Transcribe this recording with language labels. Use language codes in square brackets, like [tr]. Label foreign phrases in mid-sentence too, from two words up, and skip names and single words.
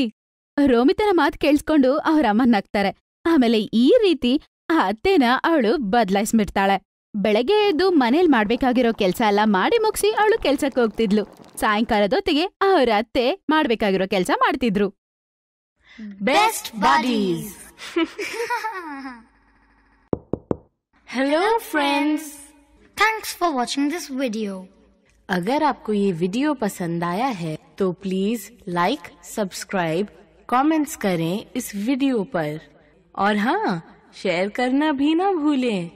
[kn] ರೋಮಿತನ ಮಾತು ಕೇಳಿಸ್ಕೊಂಡು ಅವ್ರ ಅಮ್ಮ ನಗ್ತಾರೆ. ಆಮೇಲೆ ಈ ರೀತಿ ಆ ಅತ್ತೆನ ಅವಳು ಬದ್ಲಾಯಿಸ್ಬಿಡ್ತಾಳೆ. ಬೆಳಗ್ಗೆ ಎದ್ದು ಮನೇಲಿ ಮಾಡ್ಬೇಕಾಗಿರೋ ಕೆಲ್ಸ ಎಲ್ಲ ಮಾಡಿ ಮುಗಿಸಿ ಅವಳು ಕೆಲ್ಸಕ್ಕೆ ಹೋಗ್ತಿದ್ಲು. ಸಾಯಂಕಾಲದೊತ್ತಿಗೆ ಅವ್ರ ಅತ್ತೆ ಮಾಡ್ಬೇಕಾಗಿರೋ ಕೆಲ್ಸ ಮಾಡ್ತಿದ್ರು. [en] best buddies. hello friends, thanks for watching this video. [hi] अगर आपको ये वीडियो पसंद आया है तो [en] please like, subscribe, comments [hi] करें इस वीडियो पर, और हाँ, शेयर करना भी ना भूलें।